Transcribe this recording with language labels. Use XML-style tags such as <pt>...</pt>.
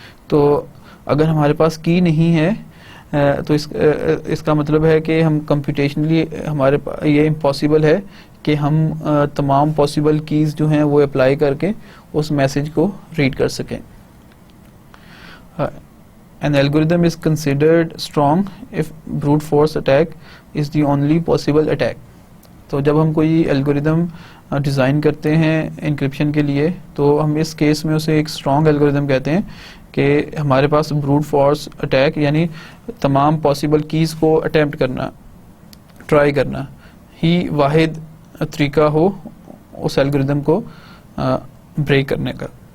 <ur>تو اگر ہمارے پاس کی نہیں ہے تو اس کا مطلب ہے کہ ہم کمپیوٹیشنلی ہمارے یہ امپاسبل ہے کہ ہم تمام پاسبل کیز جو ہیں وہ اپلائی کر کے اس میسج کو ریڈ کر سکیں.</ur> <en>An algorithm is considered strong if brute force attack is the only possible attack.</en> <ur>تو جب ہم کوئی الگوریدم ڈیزائن کرتے ہیں انکرپشن کے لیے تو ہم اس کیس میں اسے ایک اسٹرانگ الگوریدم کہتے ہیں کہ ہمارے پاس بروٹ فورس اٹیک یعنی تمام پاسبل کیز کو اٹیمپٹ کرنا, ٹرائی کرنا ہی واحد طریقہ ہو اس الگوریدم کو بریک کرنے کا.</ur>